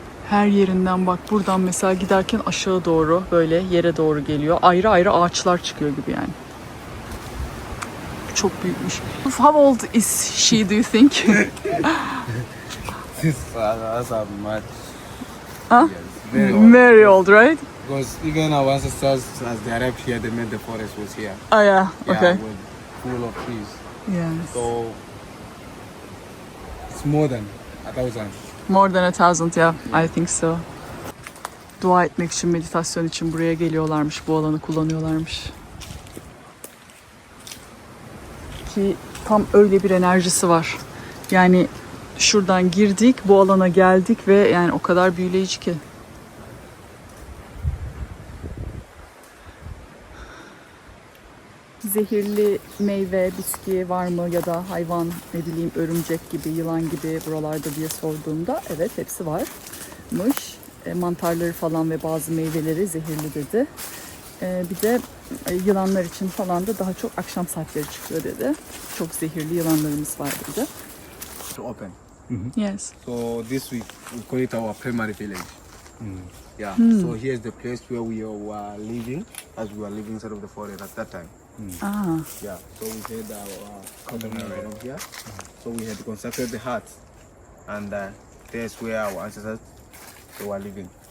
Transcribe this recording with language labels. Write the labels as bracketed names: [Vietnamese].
[Turkish] Her yerinden bak buradan mesela giderken aşağı doğru böyle yere doğru geliyor. Ayrı ayrı ağaçlar çıkıyor gibi yani. Çok büyükmüş. [English] How old is she, do you think? That's a much. Huh? Yes, very old. Very old, right? Because even our ancestors, as they arrived here, they made the forest was here. Oh yeah, Yeah, okay. with full of trees. Yes. So it's more than 1,000. More than 1,000, yeah, I think so. [Turkish] Dua etmek için, meditasyon için buraya geliyorlarmış, bu alanı kullanıyorlarmış. Ki tam öyle bir enerjisi var. Yani şuradan girdik, bu alana geldik ve yani o kadar büyüleyici ki. Zehirli meyve, bitki var mı ya da hayvan, ne bileyim örümcek gibi, yılan gibi buralarda diye sorduğumda evet hepsi varmış. Mantarları falan ve bazı meyveleri zehirli dedi. Bir de yılanlar için falan da daha çok akşam saatleri çıkıyor dedi. Çok zehirli yılanlarımız var dedi. [English] To open. Yes. So this we call it our primary village. Yeah. So here's the place where we were living, as we were living inside of the forest at that time. Ah, Yeah. So we had our common area of here. So we had constructed the hut, and there's where our ancestors they were living.